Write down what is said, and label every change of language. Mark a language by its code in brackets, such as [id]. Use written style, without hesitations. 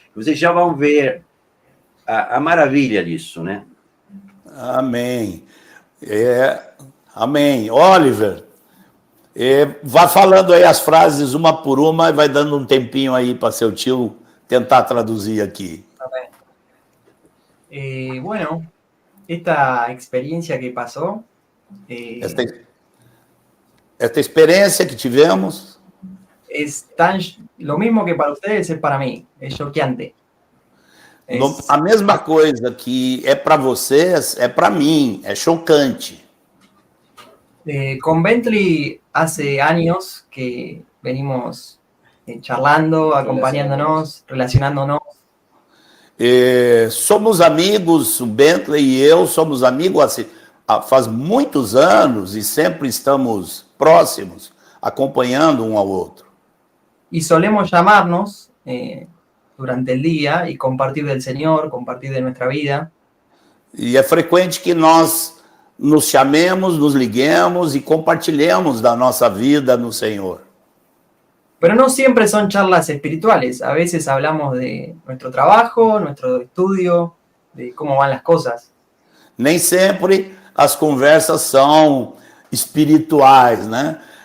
[pt] Vocês já vão ver a maravilha disso, né? Amém. Amém. Oliver, vai falando aí as frases uma por uma e vai dando um tempinho aí para seu tio tentar traduzir aqui. [es] Bueno, esta experiencia que pasó... [pt] Esta experiência que tivemos [es] es tan... Lo mismo que para ustedes es para mí. Es choqueante. [pt] a mesma coisa que é para vocês, é para mim, é chocante. [es] Con Bentley hace años que venimos charlando, acompañándonos, relacionándonos. [pt] Somos amigos, o Bentley e eu somos amigos assim, faz muitos anos e sempre estamos próximos, acompanhando um ao outro. [es] Y solemos llamarnos durante el día y compartir del Señor, compartir de nuestra vida. [pt] E é frequente que nós nos chamemos, nos liguemos e compartilhemos da nossa vida no Senhor. [es] Pero no siempre son charlas espirituales. A veces hablamos de nuestro trabajo, nuestro estudio, de cómo van las cosas. [pt] Nem sempre as conversas são espirituais, né?